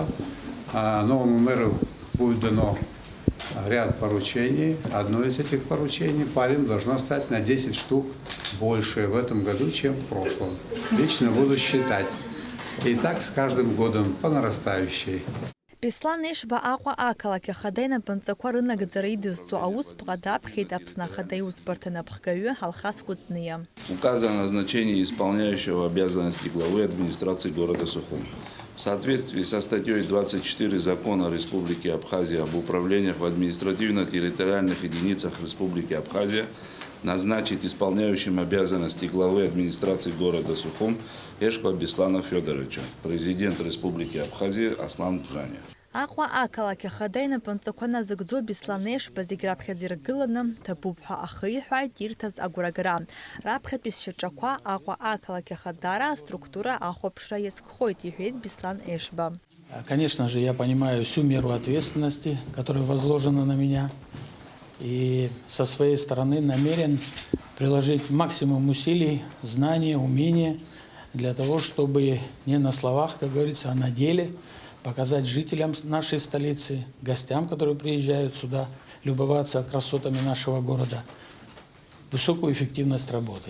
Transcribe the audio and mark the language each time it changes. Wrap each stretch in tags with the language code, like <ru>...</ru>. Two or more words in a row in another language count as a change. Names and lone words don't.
<ru>Новому мэру будет дано ряд поручений. Одно из этих поручений парень должно стать на 10 штук больше в этом году, чем в прошлом. Лично буду считать. И так с каждым годом по нарастающей.</ru> <ab>Беслан Ешба Аҟәа ақалақь ахада инапынҵақәа рынагӡара идызҵо аусԥҟа даԥхьеит Аԥсны ахада иусбарҭа напхгаҩы Алхас Кәыҵниа.</ab> <ru>Указа о назначении исполняющего обязанности главы администрации города Сухум. В соответствии со статьей 24 Закона Республики Абхазия об управлениях в административно-территориальных единицах Республики Абхазия назначить исполняющим обязанности главы администрации города Сухум Ешба Беслана Федоровича, президент Республики Абхазия Аслан Бжьаниа.</ru> <ab>Аҟәа ақалақь ахада инапынҵақәа назыгӡо Беслан Ешба зегь раԥхьаӡа иргыланы ҭабуп ҳәа ахиҳәааит ирҭаз агәрагара. Раԥхьатәи сшьаҿақәа Аҟәа ақалақь ахадара аструктура ахәаԥшра иазкхоит, иҳәеит Беслан Ешба.</ab> <ru>Конечно же, я понимаю всю меру ответственности, которая возложена на меня. И со своей стороны намерен приложить максимум усилий, знаний, умения для того, чтобы не на словах, как говорится, а на деле показать жителям нашей столицы, гостям, которые приезжают сюда, любоваться красотами нашего города, высокую эффективность работы.</ru>